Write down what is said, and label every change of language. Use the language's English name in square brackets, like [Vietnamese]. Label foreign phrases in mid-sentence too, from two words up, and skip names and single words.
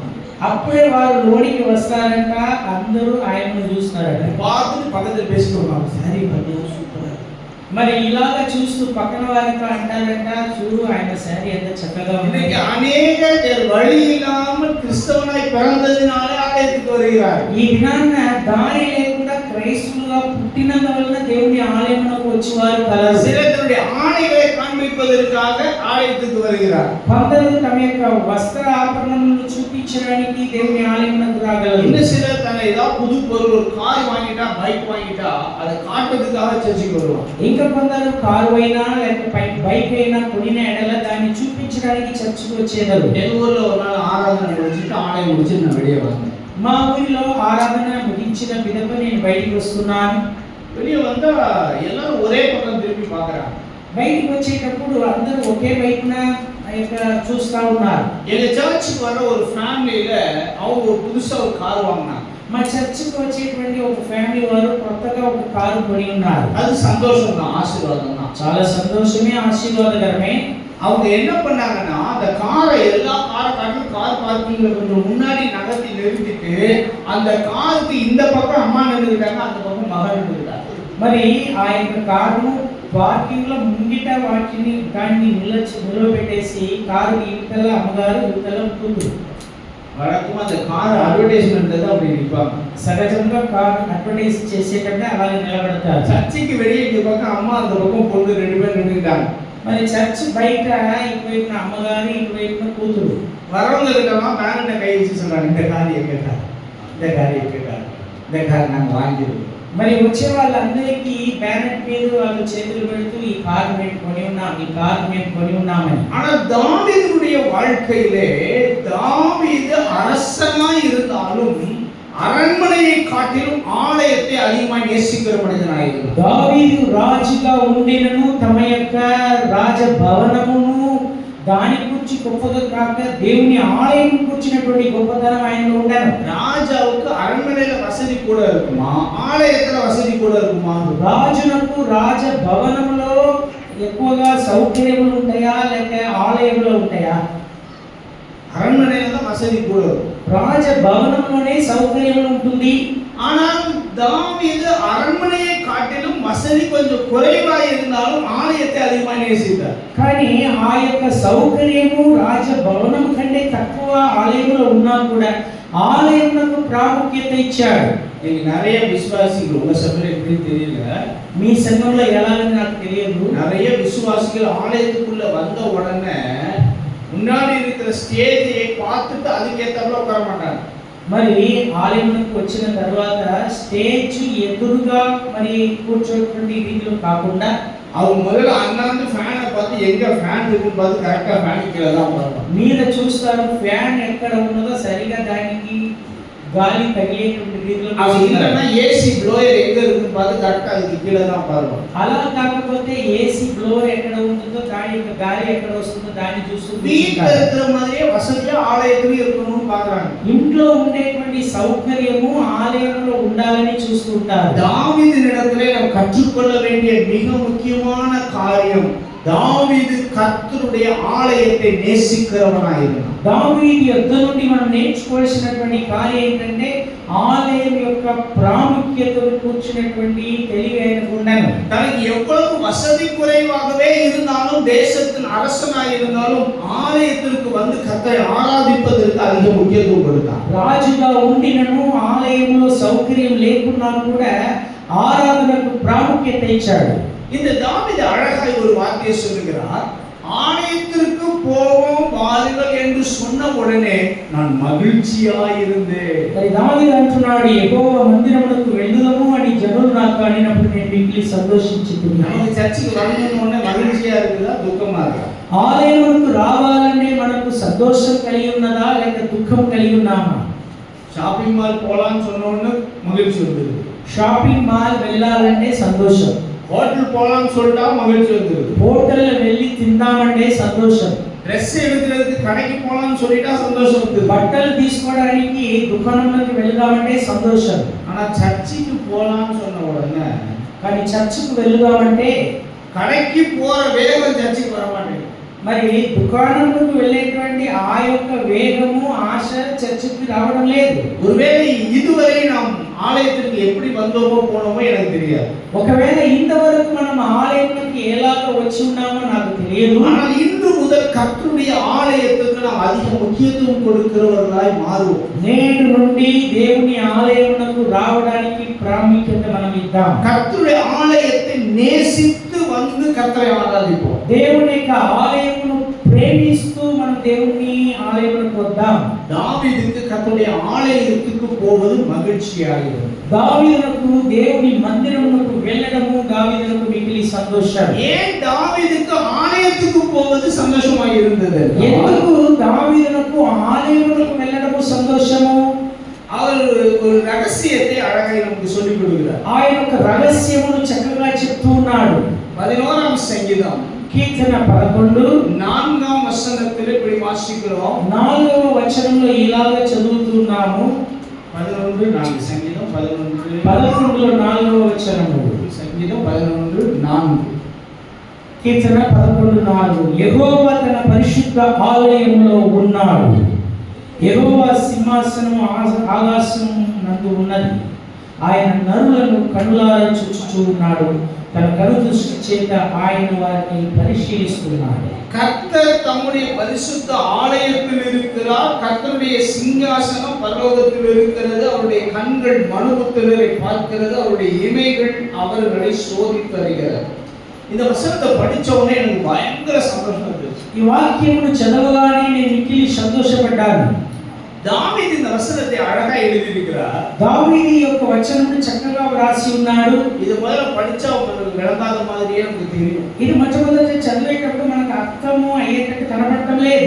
[Telugu] అప్పుడే వారు లోనికి వస్తారంట, అందరూ ఆయనను చూస్తారట. [Tamil] பார்த்துட்டு பக்கத்துல பேசிட்டு [Telugu] సరే పద్యం సూపర్. మరి ఇలాగ చూస్తూ పక్కన వారితో అంటారంట, చూడు ఆయన శారీ ఎంత చక్కగా ఉంది. [Tamil] இன்னைக்கு அநேகர் வழி இல்லாமல் கிறிஸ்தவனாய் பிறந்ததினாலே ஆலயத்துக்கு வருகிறார். [Telugu] ఈ దినాన్న దారి లేకుండా క్రైస్తవులుగా పుట్టినందు వలన దేవుని ఆలయమునకు వచ్చేవారు కలరు. [Tamil] சிலர் தன்னுடைய ஆடைகளை காண்பிப்பதற்காக ஆலயத்துக்கு வருகிறார். [Telugu] కొందరు తమ యొక్క వస్త్ర ఆభరణములను చూపించడానికి దేవుని ఆలయమునకు రాగలరు. [Tamil] இன்னும் சிலர் தன்னை ஏதாவது புது பொருள், ஒரு கார் வாங்கிட்டா, பைக் வாங்கிட்டா அதை காட்டுறதுக்காக சர்ச்சுக்கு வருவாங்க. [Telugu] ఇంకా కొందరు కారు అయినా లేక బైక్ అయినా కొనిన ఎడల దాన్ని చూపించడానికి చర్చికి వచ్చేవారు. [Tamil] எங்க ஊர்ல ஒரு நாள் ஆராதனை முடிச்சுட்டு ஆலயம் முடிச்சு நான் வெளியே வந்தேன். [Telugu] మా ఊరిలో ఆరాధన ముగించిన పిదప నేను బయటికి వస్తున్నాను. [Tamil] வெளியே வந்தா எல்லாரும் ஒரே பக்கம் திரும்பி பார்க்கறாங்க. [Telugu] బయటికి వచ్చేటప్పుడు అందరూ ఒకే వైపున చూస్తా ఉన్నారు. [Tamil] எங்க சர்ச்சுக்கு வர ஒரு ஃபேமிலில அவங்க ஒரு புதுசா ஒரு கார் வாங்கினாங்க. [Telugu] మా చర్చికి వచ్చేటువంటి ఒక ఫ్యామిలీ వారు కొత్తగా ఒక కారు కొని ఉన్నారు. [Tamil] அது சந்தோஷம் தான், ஆசீர்வாதம் தான். [Telugu] చాలా సంతోషమే, ఆశీర్వాదకరమే. [Tamil] அவங்க என்ன பண்ணாங்கன்னா அந்த காரை எல்லா காரை காட்டிலும் [English] car parking [Tamil] கொஞ்சம் முன்னாடி நகர்த்தி நிறுத்திட்டு அந்த காருக்கு இந்த பக்கம் அம்மா நின்றுட்டாங்க, அந்த பக்கம் மகன் நின்றுட்டாங்க. [Telugu] మరి ఆ యొక్క కారును పార్కింగ్ లో ముంగిట వాటిని దాన్ని నిలబెట్టేసి కారు ఇవతల అమ్మగారు ఇవతల కూతురు. [Tamil] வழக்கமா அந்த [English] car advertisement [Tamil] தான் அப்படி நிற்பாங்க. [Telugu] సహజంగా కారు అడ్వర్టైజ్ చేసేటప్పుడు అలాగే నిలబడతారు. [Tamil] சர்ச்சுக்கு வெளியே இந்த பக்கம் அம்மா, அந்த பக்கம் பொண்ணு, ரெண்டு பேரும் நின்றுட்டாங்க. [Telugu] మరి చర్చ్ బయట ఇటువైపున అమ్మగారు ఇటువైపున కూతురు. [Tamil] வரவங்க கிட்டலாம் பேரண்ட கை வச்சு சொல்றாங்க, இந்த கார் எங்க கார், இந்த கார் எங்க கார், இந்த கார் நாங்க வாங்கிடுவோம். [Telugu] మరి వచ్చే వాళ్ళందరికీ బ్యానెట్ మీద వాళ్ళు చేతులు పెడుతూ ఈ కారు మేము కొని ఉన్నాం, ఈ కారు మేము కొని ఉన్నామని. [Tamil] ஆனா தாவீதுடைய வாழ்க்கையிலே தாவீது அரசனா இருந்தாலும் அரண்மனையை காட்டிலும் ஆலயத்தை அதிகமாக நேசிக்கிற மனிதனாக இருந்தார். [Telugu] దావీదు రాజుగా ఉండినను తమ యొక్క రాజభవనమును దాని గురించి గొప్పగా కాక దేవుని ఆలయం గురించినటువంటి గొప్పతనం ఆయనలో ఉండను. [Tamil] ராஜாவுக்கு அரண்மனையில வசதி கூட இருக்குமா, ஆலயத்துல வசதி கூட இருக்குமா? [Telugu] రాజునకు రాజభవనములో ఎక్కువగా సౌకర్యములు ఉంటాయా లేక ఆలయంలో ఉంటాయా? [Tamil] அரண்மனையில தான் வசதி கூட இருக்கும். [Telugu] రాజభవనంలోనే సౌకర్యం ఉంటుంది. [Tamil] ஆனால் தாவீது அரண்மனையை காட்டிலும் வசதி கொஞ்சம் குறைவாக இருந்தாலும் ஆலயத்தை அதிகமாக நேசித்தார். [Telugu] కానీ ఆ యొక్క సౌకర్యము రాజభవనం కంటే తక్కువ ఆలయంలో ఉన్నా కూడా ఆలయమునకు ప్రాముఖ్యత ఇచ్చాడు. [Tamil] நீங்க நிறைய விசுவாசிகள் உங்க சபையில எப்படி தெரியல, [Telugu] మీ సంఘంలో ఎలాగని నాకు తెలియదు. [Tamil] நிறைய விசுவாசிகள் ஆலயத்துக்குள்ள வந்த உடனே முன்னாடி இருக்கிற ஸ்டேஜை பார்த்துட்டு அதுக்கேற்றாப்புல உட்கார மாட்டாங்க. [Telugu] మరి ఆలయంలోకి వచ్చిన తర్వాత స్టేజ్ ఎదురుగా మరి కూర్చోటువంటి రీతిలో కాకుండా [Tamil] அவங்க முதல்ல அண்ணாந்து ஃபேனை பார்த்து எங்க ஃபேன் இருக்குன்னு பார்த்து கரெக்டா ஃபேன் கீழே தான் பார்ப்பாங்க. [Telugu] మీద చూస్తారు ఫ్యాన్ ఎక్కడ ఉన్నదో సరిగా దానికి గాలి తగిలేటువంటి రీతిలో [Tamil] அவங்க இல்லைன்னா [English] AC blower [Tamil] எங்க இருக்குன்னு பார்த்து கரெக்டா அதுக்கு கீழே தான் பார்ப்பாங்க. [Telugu] అలా కాకపోతే [English] AC blower [Telugu] ఎక్కడ ఉంటుందో దాని యొక్క గాలి ఎక్కడ వస్తుందో దాన్ని చూస్తూ [Tamil] வீட்டுல இருக்கிற மாதிரியே வசதியா ஆலயத்திலும் இருக்கணும்னு பாக்குறாங்க. [Telugu] ఇంట్లో ఉండేటువంటి సౌకర్యము ఆలయంలో ఉండాలని చూస్తుంటారు. [Tamil] தாவீதினிடத்திலே நாம் கற்றுக்கொள்ள வேண்டிய மிக முக்கியமான காரியம் தாவீது கர்த்தருடைய ஆலயத்தை நேசிக்கிறவனாயிருந்தான். [Telugu] దావీదు యొద్ద నుండి మనం నేర్చుకోవాల్సినటువంటి కార్యం ఏంటంటే ఆలయం యొక్క ప్రాముఖ్యతను కూర్చున్నటువంటి తెలివి ఆయనకు ఉండను. [Tamil] தனக்கு எவ்வளவு வசதி குறைவாகவே இருந்தாலும் தேசத்தின் அரசனாய் இருந்தாலும் ஆலயத்திற்கு வந்து கர்த்தரை ஆராதிப்பதற்கு அதிக முக்கியத்துவம் கொடுத்தான். [Telugu] రాజుగా ఉండినను ఆలయంలో సౌకర్యం లేకున్నా కూడా ఆరాధనకు ప్రాముఖ్యత ఇచ్చాడు. [Tamil] இந்த தாவீது அழகாய் ஒரு வார்த்தையை சொல்லுகிறார். ஆலயத்திற்கு போவோம் வாருங்கள் என்று சொன்ன உடனே நான் மகிழ்ச்சியாயிருந்தேன். [Telugu] మరి దావీదు అంటున్నాడు, యెహోవా మందిరమునకు వెళ్ళుదము అని జనులు నాకు అనినప్పుడు నేను మిక్కిలి సంతోషించుతున్నాను. [Tamil] நமக்கு சர்ச்சுக்கு வரணும்னு உடனே மகிழ்ச்சியா இருக்குதா துக்கமா இருக்கா? [Telugu] ఆలయమునకు రావాలంటే మనకు సంతోషం కలిగి ఉన్నదా లేక దుఃఖం కలిగి ఉన్నామా? [English] shopping mall [Tamil] போலாம்னு சொன்ன உடனே மகிழ்ச்சி வந்துருது. [English] shopping mall [Telugu] వెళ్ళాలంటే సంతోషం. [Tamil] ஹோட்டல் போலாம்னு சொல்லிட்டா மகிழ்ச்சி வந்துருது. [Telugu] హోటల్ వెళ్ళి తిందామంటే సంతోషం. [Tamil] ட்ரெஸ் எடுக்கிறதுக்கு கடைக்கு போலாம்னு சொல்லிட்டா சந்தோஷம் வந்துருது. [Telugu] బట్టలు తీసుకోవడానికి దుకాణంలోకి వెళ్దామంటే సంతోషం. [Tamil] ஆனா சர்ச்சுக்கு போலாம்னு சொன்ன உடனே [Telugu] కానీ చర్చికి వెళ్దామంటే [Tamil] கடைக்கு போற வேகம் சர்ச்சுக்கு வர மாட்டேங்குது. [Telugu] మరి దుకాణంలోకి వెళ్ళేటువంటి ఆ యొక్క వేగము ఆశ చర్చికి రావడం లేదు. [Tamil] ஒருவேளை இதுவரை நாம் ஆலயத்திற்கு எப்படி வந்தோமோ போனோமோ எனக்கு தெரியாது. [Telugu] ఒకవేళ ఇంతవరకు మనం ఆలయంలోకి ఎలాగ వచ్చి ఉన్నామో నాకు తెలియదు. [Tamil] ஆனால் இன்று முதல் கர்த்தருடைய ஆலயத்துக்கு நாம் அதிக முக்கியத்துவம் கொடுக்கிறவர்களாய் மாறுவோம். [Telugu] నేటి నుండి దేవుని ఆలయమునకు రావడానికి ప్రాముఖ్యత మనం ఇద్దాం. [Tamil] கர்த்தருடைய ஆலயத்தை நேசித்து வந்து கர்த்தரை ஆராதிப்போம். [Telugu] దేవుని యొక్క ఆలయమును ప్రేమిస్తూ మనం దేవుని ఆలయమునకు వద్దాం. [Tamil] தாவீதுக்கு கர்த்தருடைய ஆலயத்துக்கு போவது மகிழ்ச்சியாகிறது. [Telugu] దావీదునకు దేవుని మందిరమునకు వెళ్ళడము దావీదునకు మిగిలి సంతోషం. [Tamil] ஏன் தாவீதுக்கு ஆலயத்துக்கு போவது சந்தோஷமாய் இருந்தது? [Telugu] ఎందుకు దావీదునకు ఆలయమునకు వెళ్ళడము సంతోషము? [Tamil] அவர் ஒரு ரகசியத்தை அழகாய் நமக்கு சொல்லிக் கொடுக்கிறார். [Telugu] ఆయన ఒక రహస్యమును చక్కగా చెప్తూ ఉన్నాడు. [Tamil] 11ஆம் சங்கீதம் [Telugu] కీర్తన 11 [Tamil] 4ஆம் வசனத்தில் இப்படி வாசிக்கிறோம். [Telugu] 4వ వచనంలో ఇలాగ చదువుతున్నాము. [Tamil] 11:4 சங்கீதம் 11 [Telugu] 11లో 4వ వచనము. [Tamil] சங்கீதம் 11:4 [Telugu] కీర్తన 11:4 యెహోవా తన పరిశుద్ధ ఆలయములో ఉన్నాడు. యెహోవా సింహాసనము ఆకాశం నందు ఉన్నది. ఆయన నరులను కనులారా చూచుచూ ఉన్నాడు. తన కనుదృష్టి చేత ఆయన వారిని పరిశీలిస్తున్నాడు. [Tamil] கர்த்தர் தம்முடைய பரிசுத்த ஆலயத்தில் இருக்கிறார். கர்த்தருடைய சிங்காசனம் பரலோகத்தில் இருக்கிறது. அவருடைய கண்கள் மனுபுத்திரரை பார்க்கிறது. அவருடைய இமைகள் அவர்களை சோதித்தறிகிறது. இந்த வசனத்தை படிச்ச உடனே எனக்கு பயங்கர சந்தோஷம் இருந்துச்சு. [Telugu] ఈ వాక్యమును చదవగానే నేను మిక్కిలి సంతోషపడ్డాను. [Tamil] தாவீது இந்த வசனத்தை அழகா எழுதியிருக்கிறார். [Telugu] దావీదు యొక్క వచనమును చక్కగా వ్రాసి ఉన్నాడు. [Tamil] இது முதல்ல படிச்சா உங்களுக்கு விளங்காத மாதிரியே நமக்கு தெரியும். [Telugu] ఇది మొట్టమొదటి చదివేటప్పుడు మనకు అర్థము అయ్యేటట్టు కనబడటం లేదు.